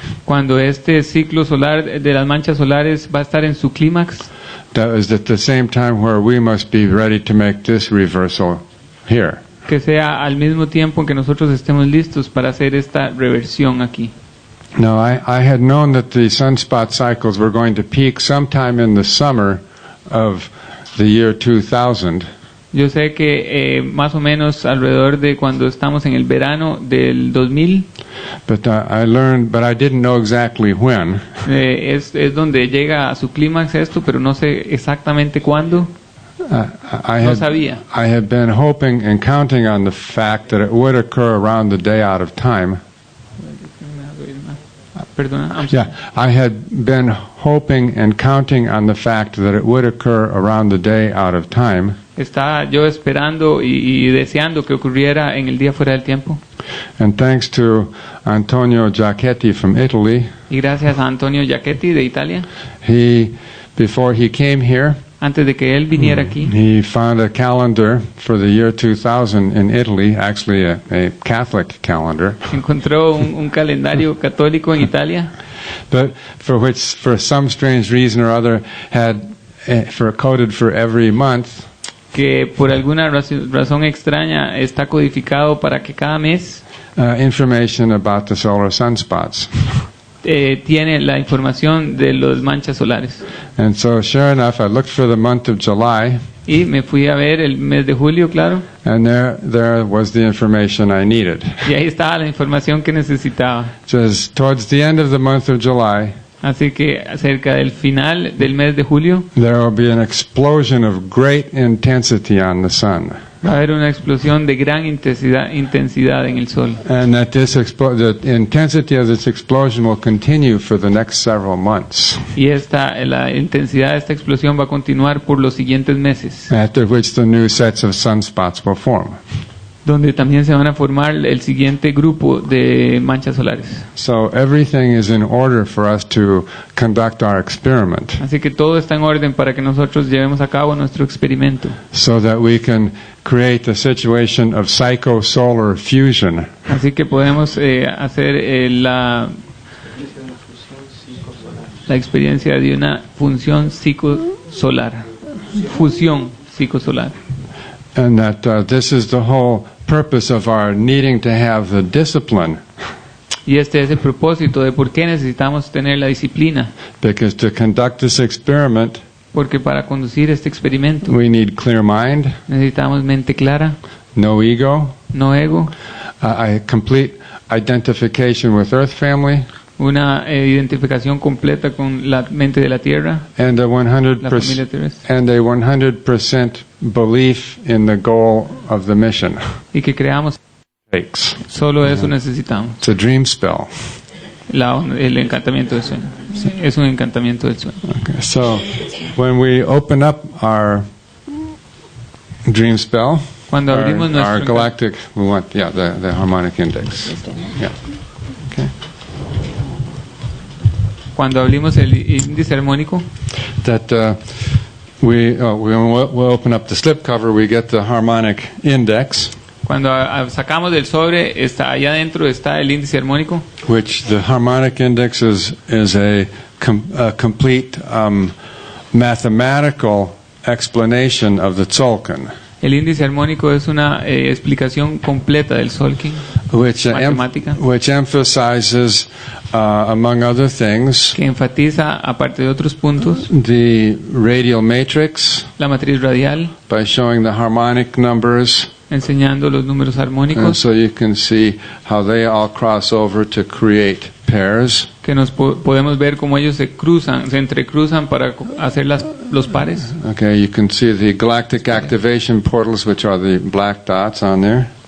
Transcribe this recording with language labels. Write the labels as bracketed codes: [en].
[es] cuando este ciclo solar de las manchas solares va a estar en su clímax, [en] that is at the same time where we must be ready to make this reversal here. [es] que sea al mismo tiempo en que nosotros estemos listos para hacer esta reversión aquí. [en] Now, I had known that the sunspot cycles were going to peak sometime in the summer of the year 2000. [es] Yo sé que más o menos alrededor de cuando estamos en el verano del 2000, [en] But I learned, but I didn't know exactly when. [es] es donde llega a su clímax esto, pero no sé exactamente cuándo. No sabía. [en] I had been hoping and counting on the fact that it would occur around the day out of time. [es] Perdona. [en] Yeah, I had been hoping and counting on the fact that it would occur around the day out of time. [es] Estaba yo esperando y deseando que ocurriera en el día fuera del tiempo. [en] And thanks to Antonio Giacchetti from Italy, [es] Y gracias a Antonio Giacchetti de Italia, [en] before he came here, [es] antes de que él viniera aquí, [en] he found a calendar for the year 2000 in Italy, actually a Catholic calendar, [es] encontró un calendario católico en Italia, [en] but for some strange reason or other had coded for every month [es] que por alguna razón extraña está codificado para que cada mes [en] information about the solar sunspots. [es] Tiene la información de los manchas solares. [en] And so, sure enough, I looked for the month of July, [es] Y me fui a ver el mes de julio, claro, [en] and there was the information I needed. [es] y ahí estaba la información que necesitaba. [en] Just towards the end of the month of July, [es] Así que cerca del final del mes de julio [en] there will be an explosion of great intensity on the sun. [es] va a haber una explosión de gran intensidad en el sol. [en] And that the intensity of this explosion will continue for the next several months, [es] Y la intensidad de esta explosión va a continuar por los siguientes meses, [en] after which the new sets of sunspots will form. [es] donde también se van a formar el siguiente grupo de manchas solares. [en] So everything is in order for us to conduct our experiment, [es] Así que todo está en orden para que nosotros llevemos a cabo nuestro experimento, [en] so that we can create a situation of psycho-solar fusion. [es] así que podemos hacer la experiencia de una función psicosolar, fusión psicosolar. [en] And that this is the whole purpose of our needing to have the discipline, [es] Y este es el propósito de por qué necesitamos tener la disciplina, [en] because to conduct this experiment, [es] porque para conducir este experimento [en] we need clear mind, [es] necesitamos mente clara, [en] no ego, [es] no ego, [en] a complete identification with Earth family, [es] una identificación completa con la mente de la Tierra, [en] and a [es] la familia terrestre, [en] 100% belief in the goal of the mission. [es] y que creamos. [en] Takes. [es] Solo eso necesitamos. [en] It's a dream spell. [es] El encantamiento del sueño. Sí, es un encantamiento del sueño. [en] Okay, so when we open up our dream spell, [es] Cuando abrimos [en] our [es] nuestro [en] galactic, we want, the harmonic index. Yeah. Okay. [es] Cuando abrimos el índice armónico, [en] That when we open up the slipcover, we get the harmonic index, [es] cuando sacamos del sobre, está allá adentro está el índice armónico, [en] which the harmonic index is a complete mathematical explanation of the tzolkin, [es] el índice armónico es una explicación completa del tzolkin, matemática, [en] which emphasizes, among other things, [es] que enfatiza, aparte de otros puntos, [en] the radial matrix [es] la matriz radial, [en] by showing the harmonic numbers, [es] enseñando los números [en] and [es] armónicos, [en] so you can see how they all cross over to create pairs. [es] que nos podemos ver cómo ellos se entrecruzan para hacer los pares. [en] Okay, you can see the galactic activation portals, which are the black dots on there.